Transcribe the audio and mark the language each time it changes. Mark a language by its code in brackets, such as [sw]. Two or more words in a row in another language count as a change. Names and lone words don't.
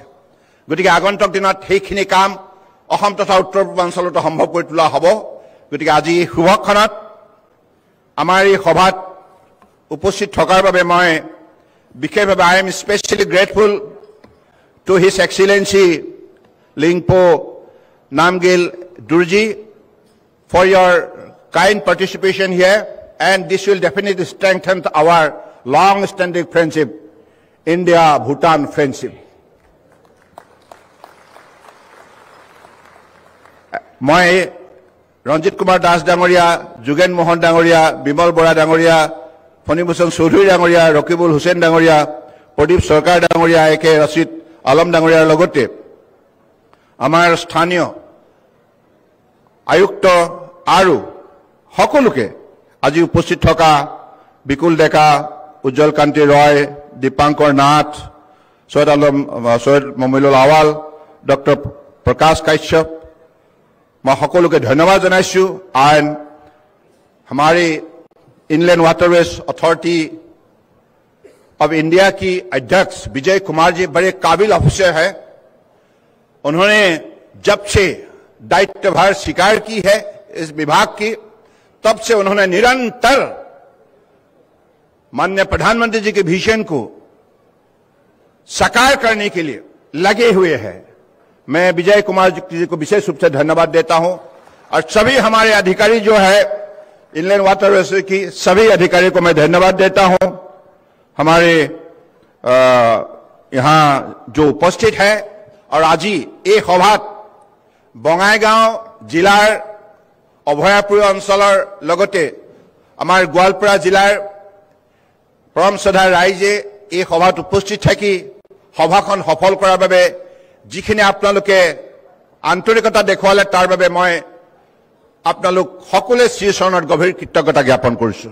[as] গতিকে আগন্তুক দিনত সেইখিনি কাম অসম তথা উত্তৰ পূৰ্বাঞ্চলতো সম্ভৱ কৰি তোলা হ'ব। গতিকে আজি এই শুভক্ষণত আমাৰ এই সভাত উপস্থিত থকাৰ বাবে মই বিশেষভাৱে [en] I am specially grateful to His Excellency Lyonpo Namgyal Dorji for your kind participation here, and this will definitely strengthen our long-standing friendship, India-Bhutan friendship. [as] মই ৰঞ্জিত কুমাৰ দাস ডাঙৰীয়া, যোগেন মোহন ডাঙৰীয়া, বিমল বৰা ডাঙৰীয়া, ফণীভূষণ চৌধুৰী ডাঙৰীয়া, ৰকিবুল হুছেইন ডাঙৰীয়া, প্ৰদীপ চৰকাৰ ডাঙৰীয়া, AK ৰচিদ আলম ডাঙৰীয়াৰ লগতে আমাৰ স্থানীয় আয়ুক্ত আৰু সকলোকে আজি উপস্থিত থকা বিকুল ডেকা, উজ্জ্বল কান্তি ৰয়, দীপাংকৰ নাথ, সৈয়দ মমিনুল আৱাল, ডক্টৰ প্ৰকাশ কাশ্যপ, মই সকলোকে ধন্যবাদ জনাইছোঁ। [hi] And हमारे इनलैंड वाटरवेज अथॉरिटी ऑफ इंडिया की अध्यक्ष विजय कुमार जी बड़े काबिल ऑफिसर है। उन्होंने जब से दायित्वभार स्वीकार की है इस विभाग की, तब से उन्होंने निरंतर माननीय प्रधानमंत्री जी के विजन को साकार करने के लिए लगे हुए हैं। मैं विजय कुमार जी को विशेष रूप से धन्यवाद देता हूं और सभी हमारे अधिकारी जो है इनलैंड वाटरवेज की सभी अधिकारियों को मैं धन्यवाद देता हूं। हमारे यहां जो उपस्थित है और आज [as] এই সভাত বঙাইগাঁও জিলাৰ অভয়াপুৰ অঞ্চলৰ লগতে আমাৰ গোৱালপাৰা জিলাৰ পৰম শ্ৰদ্ধা ৰাইজে এই সভাত উপস্থিত থাকি সভাখন সফল কৰাৰ বাবে যিখিনি আপোনালোকে আন্তৰিকতা দেখুৱালে তাৰ বাবে মই আপোনালোক সকলোৱে শ্ৰীচৰণত গভীৰ কৃতজ্ঞতা জ্ঞাপন কৰিছো।